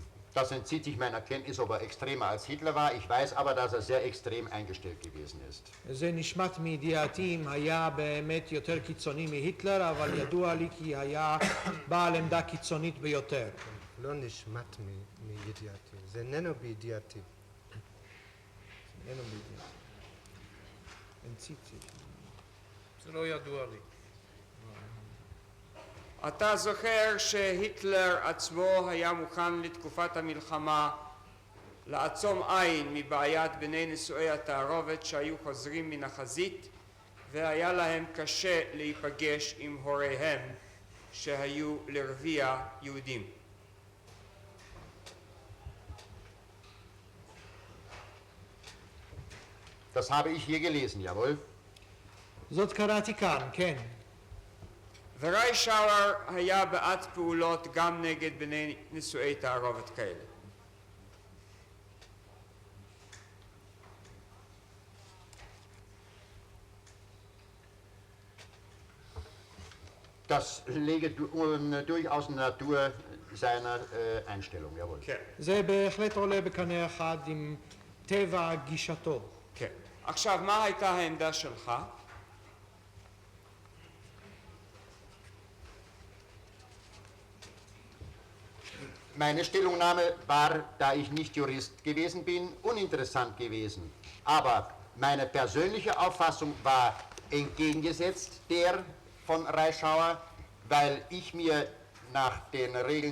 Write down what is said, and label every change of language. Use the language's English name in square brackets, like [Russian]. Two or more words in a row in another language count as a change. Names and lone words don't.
[German] Das entzieht sich meiner Kenntnis, ob er extremer als Hitler war. Ich weiß aber, dass er sehr extrem eingestellt gewesen ist. [Hebrew] זה נשמט מידיעתי אם היה באמת יותר קיצוני מהיטלר, אבל ידוע לי כי היה בעל עמדה קיצונית ביותר. לא נשמט מידיעתי, זה איננו בידיעתי. איננו בידיעתי. אנציתי. זה לא ידוע לי. אתה זוכר שהיטלר עצמו היה מוכן לתקופת המלחמה לעצום עין מבעיית בני נישואי התערובת שהיו חוזרים מן החזית והיה להם קשה להיפגש עם הוריהם שהיו לרביע יהודים. [German] Das habe ich hier gelesen, jawohl. [Hebrew] זאת קראתי כאן, כן. וריישאוור היה בעד פעולות גם נגד בני נישואי תערובת כאלה. [German] Das lege durchaus in der Natur seiner Einstellung, jawohl. [Hebrew] כן. זה בהחלט עולה בקנה אחד עם טבע גישתו. כן. עכשיו, מה הייתה העמדה שלך? [German] Meine Stellungnahme war, da ich nicht Jurist gewesen bin, uninteressant gewesen. Aber meine persönliche Auffassung war entgegengesetzt der von Reischauer, weil ich mir nach den Regeln